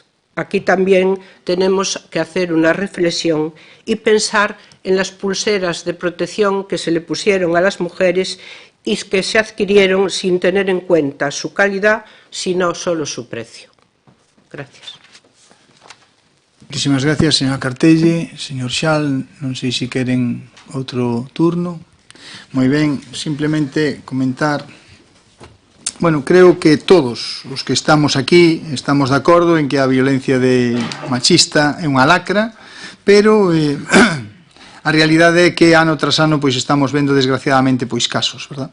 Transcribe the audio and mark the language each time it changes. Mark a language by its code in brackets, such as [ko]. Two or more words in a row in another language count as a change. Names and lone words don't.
[es] Aquí también tenemos que hacer una reflexión y pensar en las pulseras de protección que se le pusieron a las mujeres y que se adquirieron sin tener en cuenta su calidad, sino solo su precio. Gracias. Muchísimas gracias, señora Cartelle. [gl] Señor Xal, non sei se queren outro turno. Moi ben, simplemente comentar. Bueno, creo que todos os que estamos aquí estamos de acordo en que a violencia machista é unha lacra, pero a realidade é que ano tras ano pois estamos vendo desgraciadamente pois casos, verdad?